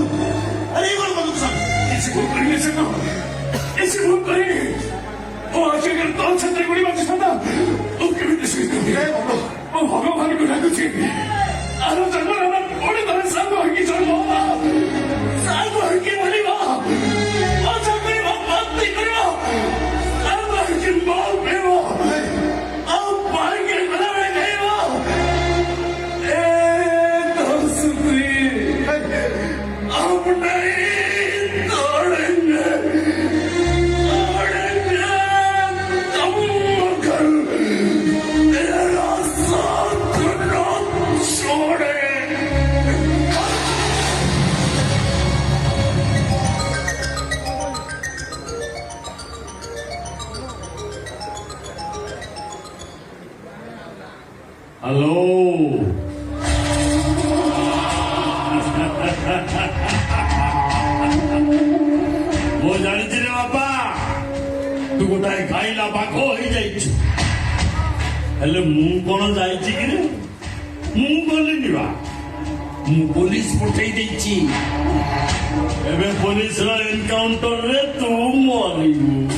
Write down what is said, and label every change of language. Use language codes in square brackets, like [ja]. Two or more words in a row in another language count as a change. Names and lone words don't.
[hi] ऐसे फोन करेंगे और आगे [or] ଜାଗାରେ ତୋ ଛାତରେ ଗୁଳି ବାଜିଥାନ୍ତା ତୁ କେମିତି ଶୋଇଥାନ୍ତି ମୁଁ ଭଗବାନଙ୍କୁ ଡାକୁଛି ଆର ଜନ୍ମରେ ଆମେ ପୁଣି ଥରେ ସାଙ୍ଗ ହେଇକି ଚଳିବ ସାଙ୍ଗ ହେଇକି ବଳିବ ମଜା କରିବ ଭକ୍ତି କରିବ ସାଙ୍ଗ ହେଇକି ମାଲ ପିଇବ ଆଉ ପାଣିକି ଗଲାବେଳେ ଖାଇବ ଏ ଦୋସ୍ତି [hi] अब नहीं तोड़ेंगे तुम मगर तेरा साथ न छोड़े [or] हेलो ମୁଁ ଜାଣିଛି ରେ ବାପା ତୁ ଗୋଟାଏ ଖାଇଲା ବାଘ ହେଇଯାଇଛୁ ହେଲେ ମୁଁ କଣ ଯାଇଛି କି ରେ ମୁଁ ଗଲିନି ବା ମୁଁ ପୋଲିସ ପଠେଇ ଦେଇଛି ଏବେ ପୋଲିସର ଏନକାଉଣ୍ଟରରେ ତୁ ମରିବୁ